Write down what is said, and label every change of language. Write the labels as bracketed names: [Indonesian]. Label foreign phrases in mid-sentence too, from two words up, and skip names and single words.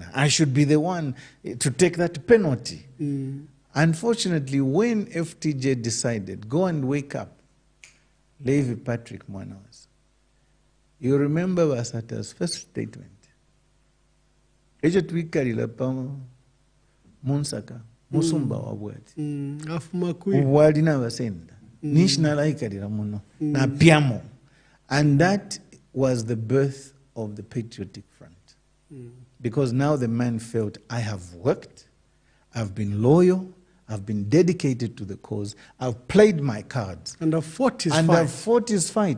[English] I should be the one to take that penalty. Unfortunately, when FTJ decided, go and wake up, Levi Patrick Mwanawas, you remember Vasata's first statement. [Bemba] Ejo twikalira pa Munsaka, Musumba wabwati. Walina abasenda. Nishinala ikalira muno. Na piamo. [English] And that was the birth of the Patriotic Front. Because now the man felt, I have worked, I've been loyal, I've been dedicated to the cause, I've played my cards. And I've fought his fight.